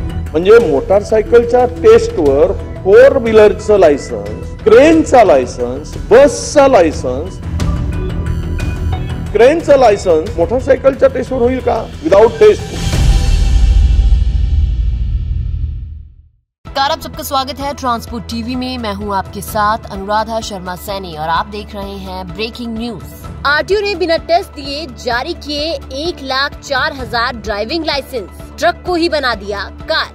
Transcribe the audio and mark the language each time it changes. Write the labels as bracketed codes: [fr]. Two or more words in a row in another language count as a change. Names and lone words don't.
[mr] म्हणजे मोटारसायकलच्या टेस्टवर 4 व्हीलरचं लायसन्स, क्रेनचा लायसन्स, बसचा लायसन्स, क्रेनचं लायसन्स मोटारसायकलच्या टेस्टवर होईल का [en] without test? [hi] आप सबका स्वागत है ट्रांसपोर्ट टीवी में। मैं हूं आपके साथ अनुराधा शर्मा सैनी और आप देख रहे हैं [en] breaking news. [hi] आरटीओ ने बिना टेस्ट दिए जारी किए 1,04,000 [en] driving license, [hi] ट्रक को ही बना दिया कार।